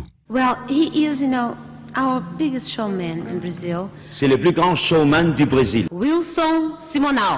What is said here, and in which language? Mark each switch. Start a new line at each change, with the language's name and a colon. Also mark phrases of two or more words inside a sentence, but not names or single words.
English: Well, he is, our biggest showman in Brazil,
French: C'est le plus grand showman du Brésil. Wilson Simonal.